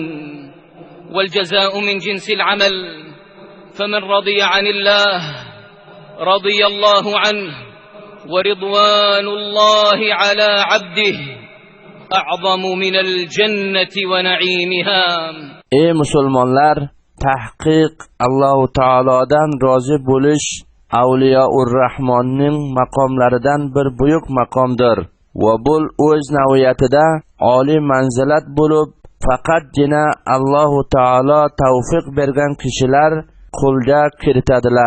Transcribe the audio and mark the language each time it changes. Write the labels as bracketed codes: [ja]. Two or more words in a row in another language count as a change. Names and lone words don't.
[ar] والجزاء من جنس العمل، فمن رضي عن الله رضي الله عنه، ورضوان الله على عبده أعظم من الجنة ونعيمها. [uz] Ey musulmonlar, tahqiq Alloh taolodan rozi bo'lish Avliyour Rahmonning maqomlaridan bir buyuk maqomdir va bu o'z naviyatida oliy manzilat bo'lib, faqatgina Alloh taolo tavfiq bergan kishilar qo'lga kiritadilar.